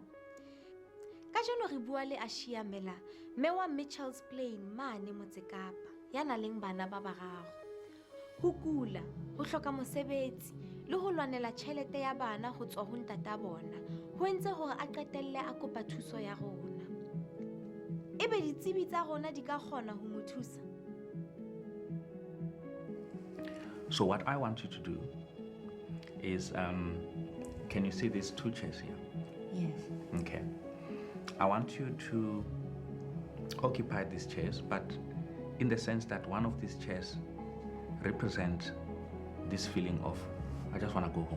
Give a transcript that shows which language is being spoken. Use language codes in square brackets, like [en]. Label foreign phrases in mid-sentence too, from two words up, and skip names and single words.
[st] Ka jeno re bua le Aashiya Miller, mme wa Mitchells Plain mane Motse Kapa, ya nang le bana ba bararo. Ho kula, ho hloka mosebetsi le ho lwanela tjhelete ya bana ho tswa ho ntata bona, ho entse hore a qetelle a kopa thuso ya rona. Ebe ditsebi tsa rona di ka kgona ho mo thusa? [en] So what I want you to do is, can you see these 2 chairs here? Yes. Okay. I want you to occupy these chairs, but in the sense that one of these chairs represents this feeling of, I just want to go home.